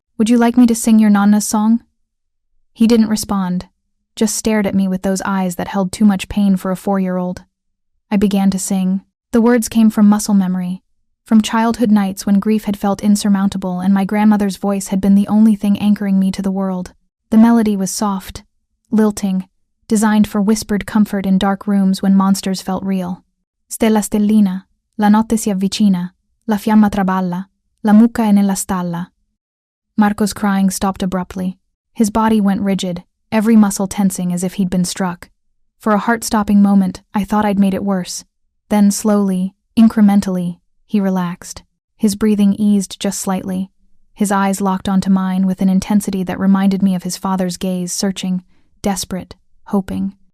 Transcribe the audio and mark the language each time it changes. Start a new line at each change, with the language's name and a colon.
English: Would you like me to sing your nonna's song?" He didn't respond, just stared at me with those eyes that held too much pain for a 4-year-old. I began to sing. The words came from muscle memory, from childhood nights when grief had felt insurmountable and my grandmother's voice had been the only thing anchoring me to the world. The melody was soft, lilting, designed for whispered comfort in dark rooms when monsters felt real.
Italian: "Stella stellina, la notte si avvicina, la fiamma traballa, la mucca è nella stalla."
English: Marco's crying stopped abruptly. His body went rigid, every muscle tensing as if he'd been struck. For a heart-stopping moment, I thought I'd made it worse. Then slowly, incrementally, he relaxed. His breathing eased just slightly. His eyes locked onto mine with an intensity that reminded me of his father's gaze, searching, desperate, hoping.